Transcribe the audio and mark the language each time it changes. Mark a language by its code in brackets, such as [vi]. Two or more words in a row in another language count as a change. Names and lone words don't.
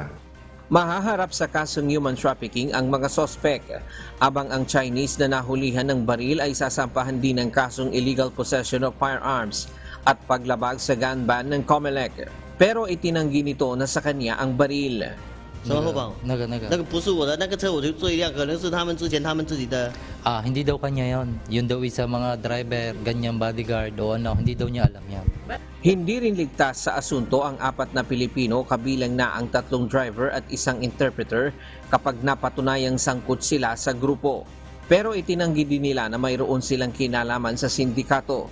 [tl] Mahaharap sa kasong [en] human trafficking [tl] ang mga sospek, abang ang Chinese na nahulihan ng baril ay sasampahan din ng kasong [en] illegal possession of firearms [tl] at paglabag sa [en] gun ban [tl] ng COMELEC. Pero itinanggi nito na sa kanya ang baril. [zh] 什么后方？那个不是我的，那个车我就追一辆，可能是他们之前他们自己的。 [tl] Hindi daw kanya yon. Yun daw isa mga driver, ganyang bodyguard o ano, hindi daw niya alam yan. Hindi rin ligtas sa asunto ang 4 na Pilipino kabilang na ang 3 driver at isang interpreter kapag napatunayang sangkot sila sa grupo. Pero itinanggi din nila na mayroon silang kinalaman sa sindikato.